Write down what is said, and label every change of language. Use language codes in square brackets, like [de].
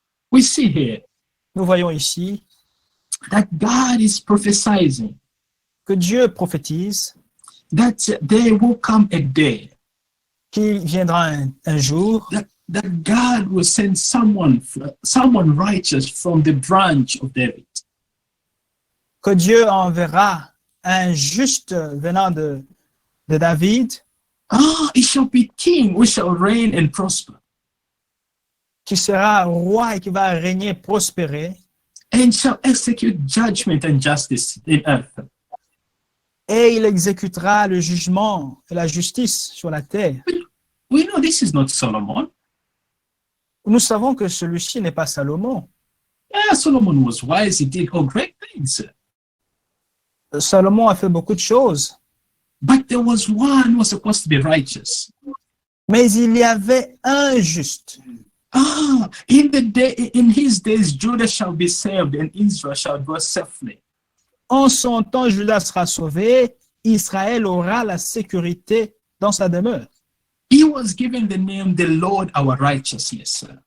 [en] We see here [fr] Nous voyons ici [en] that God is prophesying [fr] que Dieu prophétise [en] that there will come a day [fr] qu'il viendra un jour [en] that God will send someone righteous from the branch of David. [fr] que Dieu enverra un juste venant de David, [en] He shall be king, who shall reign and prosper, [fr] qui sera roi et qui va régner, prospérer, [en] and shall execute judgment and justice in earth. [fr] et il exécutera le jugement et la justice sur la terre. [en] We know this is not Solomon. [fr] Nous savons que celui-ci n'est pas Salomon. [en] Yeah, Solomon was wise. He did all great things. [fr] Salomon a fait beaucoup de choses, [en] But there was one who was supposed to be righteous. [fr] mais il y avait un juste. [en] In his days, Judah shall be saved and Israel shall dwell safely. [fr] En son temps, Judas sera sauvé, Israël aura la sécurité dans sa demeure. [en] He was given the name the Lord our righteousness.